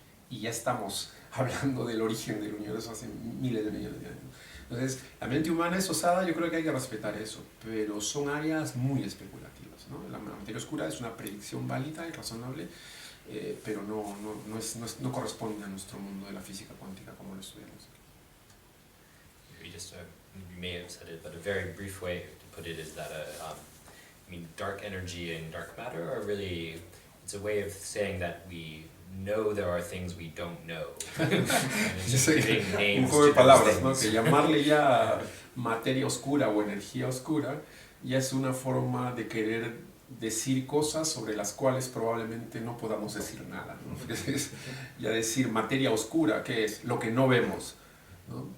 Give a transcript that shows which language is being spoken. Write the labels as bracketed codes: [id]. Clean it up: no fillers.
[es] Y ya estamos hablando del origen del universo hace miles de millones de años. Entonces, la mente humana es osada, yo creo que hay que respetar eso, pero son áreas muy especulativas, ¿no? La materia oscura es una predicción válida y razonable, pero no corresponde a nuestro mundo de la física cuántica como lo estudiamos. [en] You may have said it, but a very brief way to put it is that I mean, dark energy and dark matter are really, it's a way of saying that we know there are things we don't know. [es] Un juego de palabras, ¿no? Que llamarle ya materia oscura o energía oscura ya es una forma de querer decir cosas sobre las cuales probablemente no podamos decir nada, ¿no? Ya decir materia oscura, ¿qué es? Lo que no vemos, ¿no?